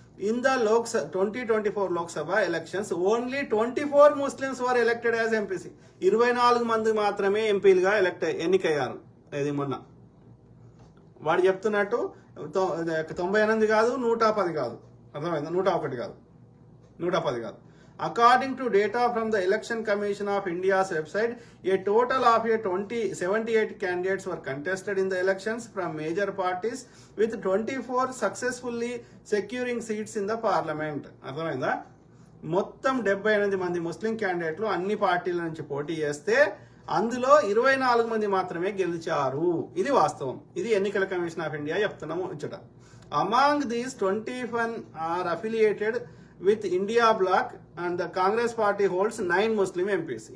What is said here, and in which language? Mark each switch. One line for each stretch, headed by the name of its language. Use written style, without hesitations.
English: In the 2024 Lok Sabha elections only 24 Muslims were elected as MPC.
Telugu: 24 మంది మాత్రమే ఎంపీలుగా ఎన్నికయ్యారు. ఇది మొన్న వాడు చెప్తున్నట్టు 98 కాదు, 110 కాదు, అర్థమైందా? 101 కాదు, 110 కాదు.
English: According to data from the Election Commission of India's website, a total of 78 candidates were contested in the elections from major parties, with 24 successfully securing seats in the parliament.
Telugu: అర్థమైందా? మొత్తం 78 మంది ముస్లిం క్యాండిడేట్లు అన్ని పార్టీల నుంచి పోటీ చేస్తే అందులో 24 మంది మాత్రమే గెలిచారు. ఇది వాస్తవం. ఇది ఎన్నికల కమిషన్ ఆఫ్ ఇండియా చెప్తున్నాము ఇచ్చట.
English: Among these 21 are affiliated with India bloc and the Congress party holds 9 Muslim MPs.